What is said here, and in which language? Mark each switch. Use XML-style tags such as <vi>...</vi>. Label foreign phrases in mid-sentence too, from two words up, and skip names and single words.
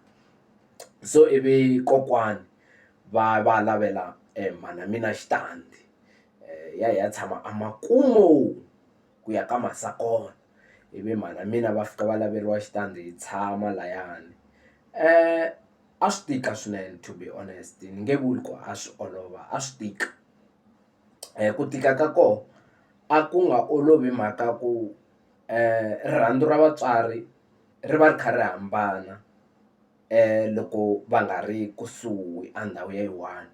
<ts>So ivi kokwani va lavela mhana mina xitandi, ya hi ya tshama a Makumu ku ya ka Masakona. Ivi mhana mina va fika va laveriwa xitandi hi tshama layani. a swi tika swinene,</ts> <en>to be honest.</en> <ts>Ni nge vuli ku a swi olova, a swi tika. Ku tika ka kona a ku nga olovi mhaka ku rirhandzu ra vatswari ri va ri kha ri hambana loko va nga ri kusuhi a ndhawu ya yi-one.</ts>